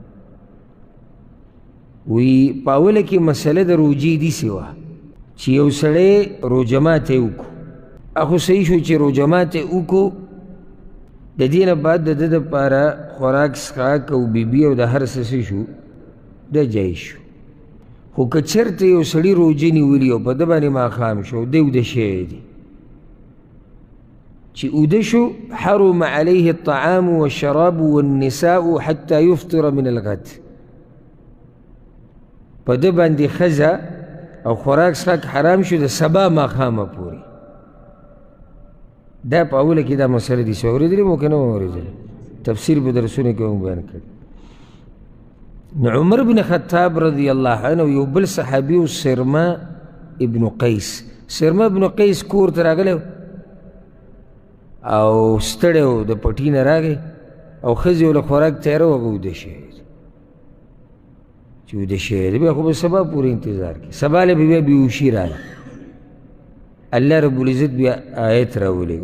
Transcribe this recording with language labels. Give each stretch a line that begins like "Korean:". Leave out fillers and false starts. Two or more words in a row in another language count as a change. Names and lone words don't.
Pashto: وی په اوله کې مسله د روجې داسې وه چې یو سړی روژه ماتی وکړو، اخو صحیح شو چې روژه ماتی وکړو، د دې نه بعد د ده دپاره خوراک څښاک او بیبي او د هر څه شو دا جایز شو. خو که چېرته یو سړي روژه نیولي او په ده باندې ماښام شو دی اوده شوی دی، چې اوده شو
Arabic: حرم علیه الطعام والشراب والنساء حتى يفطر من الغد،
Pashto: په ده باندې ښځه او خوراک څښاک حرام شو د سبا ماښامه پورې. دا په اوله کې دا مسله دي، اورېدلې مو که نه اورېدلې؟ تفسیر په درسونو کې هم بیان کړي. نو عمر بن خطاب
Arabic: رضی الله عنه
Pashto: یو بل صحابي و سرما ابن قیس، سرما ابن قیس کور ته راغلی او ستړی و، د پټي نه راغی او ښځې ورله خوراک تیاره و، هغه اوده شوی دی. چې اوده شوی دی بیا خو به سبا پورې انتظار کوي، سبا له به بیا بېهوشي راغی،
Arabic: الله رب العزت
Pashto: بیا آیت راولېږي.